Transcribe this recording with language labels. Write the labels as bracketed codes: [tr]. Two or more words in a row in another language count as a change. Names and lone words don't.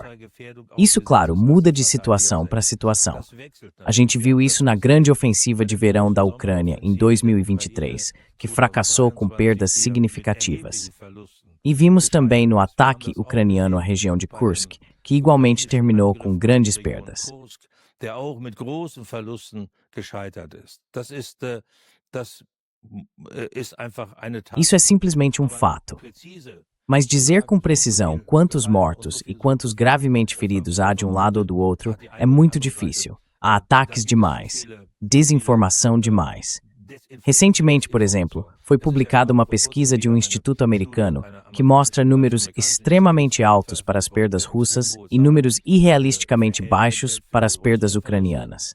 [pt] Isso, claro, muda de situação para situação. A gente viu isso na grande ofensiva de verão da Ucrânia em 2023, que fracassou com perdas significativas. E vimos também no ataque ucraniano à região de Kursk, que igualmente terminou com grandes perdas. [de] Der auch mit großen Verlusten gescheitert ist. Das ist einfach eine Tatsache. [pt] Isso é simplesmente um fato. Mas dizer com precisão quantos mortos e quantos gravemente feridos há de um lado ou do outro é muito difícil. Há ataques demais, desinformação demais. Recentemente, por exemplo, foi publicada uma pesquisa de um instituto americano que mostra números extremamente altos para as perdas russas e números irrealisticamente baixos para as perdas ucranianas.